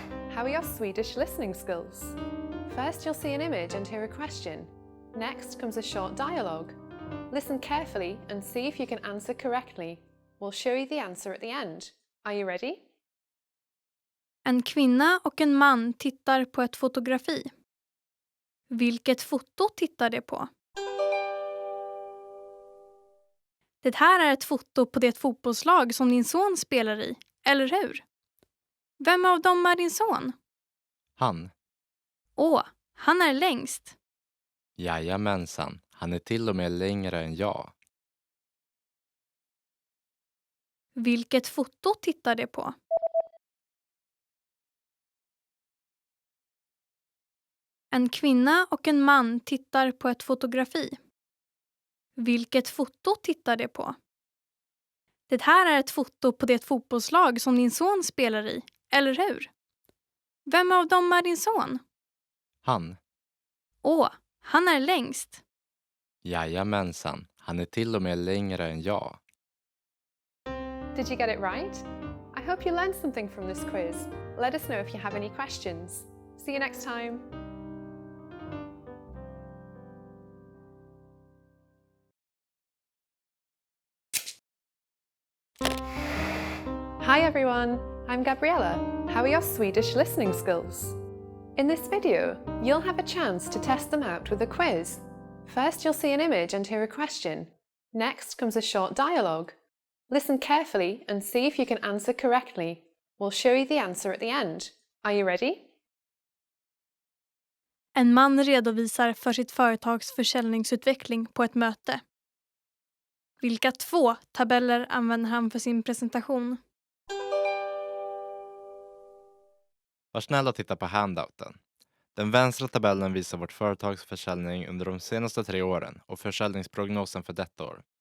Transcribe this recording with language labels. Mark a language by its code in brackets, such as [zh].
[en] How are your Swedish listening skills? First, you'll see an image and hear a question. Next comes a short dialogue. Listen carefully and see if you can answer correctly. We'll show you the answer at the end. Are you ready? [sv] En kvinna och en man tittar på ett fotografi. Vilket foto tittar de på? Det här är ett foto på det fotbollslag som din son spelar i, eller hur? Vem av dem är din son? Han. Åh, han är längst. Jajamensan, han är till och med längre än jag. Vilket foto tittar de på? En kvinna och en man tittar på ett fotografi. Vilket foto tittar de på? Det här är ett foto på det fotbollslag som din son spelar i, eller hur? Vem av dem är din son? Han. Åh, han är längst. Jajamensan, han är till och med längre än jag. [en] Did you get it right? I hope you learned something from this quiz. Let us know if you have any questions. See you next time. Hi everyone, I'm Gabriella. How are your Swedish listening skills? In this video, you'll have a chance to test them out with a quiz. First, you'll see an image and hear a question. Next comes a short dialogue. Listen carefully and see if you can answer correctly. We'll show you the answer at the end. Are you ready? [sv] En man redovisar för sitt företags försäljningsutveckling på ett möte. Vilka 2 tabeller använder han för sin presentation? Var snäll och titta på handouten. Den vänstra tabellen visar vårt företags försäljning under de senaste 3 åren och försäljningsprognosen för detta år.